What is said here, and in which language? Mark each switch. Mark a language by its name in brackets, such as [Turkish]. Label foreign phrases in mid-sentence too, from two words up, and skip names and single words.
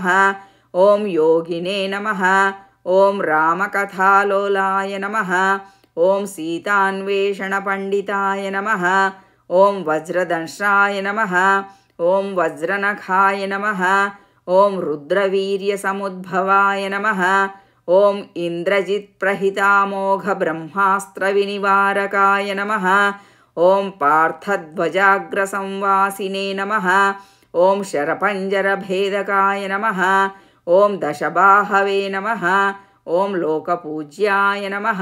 [Sanskrit] ఓం యోగినే నమః. ఓం రామకథాలోలాయ నమః. ఓం సీతాన్వేషణపండితాయ నమః. ఓం వజ్రదంశ్రాయ నమః. ఓం వజ్రనఖాయ నమః. ఓం రుద్రవీర్యసముద్భవాయ నమః. ॐ इन्द्रजित्प्रहितामोघब्रह्मास्त्रविनिवारकाय नमः। ॐ पार्थध्वजाग्रसंवासिने नमः। ॐ शरपञ्जरभेदकाय नमः। ॐ दशबाहवे नमः। ॐ लोकपूज्याय नमः।